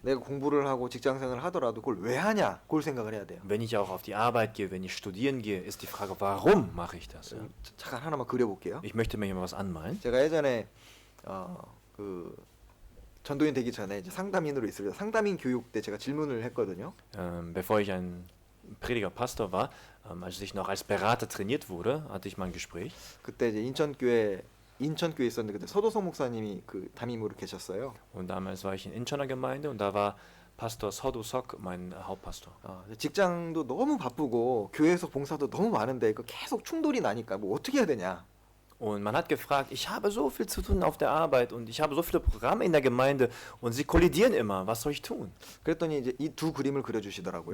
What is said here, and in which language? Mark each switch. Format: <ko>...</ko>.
<ko>내가 공부를 하고 직장생활을 하더라도 그걸 왜 하냐? 그걸 생각을 해야 돼요.</ko> <de>Wenn ich auch auf die Arbeit gehe, wenn ich studieren gehe, ist die Frage, warum mache ich das? Ja?</de> <ko>잠깐 하나만 그려볼게요.</ko> <de>Ich möchte mir hier mal was anmalen.</de> <ko>제가 예전에 그 전도인 되기 전에 이제 상담인으로 있을 때 상담인 교육 때 제가 질문을 했거든요.</ko> <de>Bevor ich ein Prediger Pastor war, als ich noch als Berater trainiert wurde, hatte ich mal ein Gespräch.</de> <ko>그때 이제 인천교회에 있었는데 그때 서도성 목사님이 그 담임으로 계셨어요.</ko> <de>Und damals war ich in Incheoner Gemeinde und da war Pastor Sodo Sok mein Hauptpastor.</de> <ko>직장도 너무 바쁘고 교회에서 봉사도 너무 많은데 그 계속 충돌이 나니까 뭐 어떻게 해야 되냐.</ko> <de>Und man hat gefragt, ich habe so viel zu tun auf der Arbeit und ich habe so viele Programme in der Gemeinde und sie kollidieren immer, was soll ich tun?</de> <ko>그랬더니 이제 이 두 그림을 그려주시더라고요.</ko>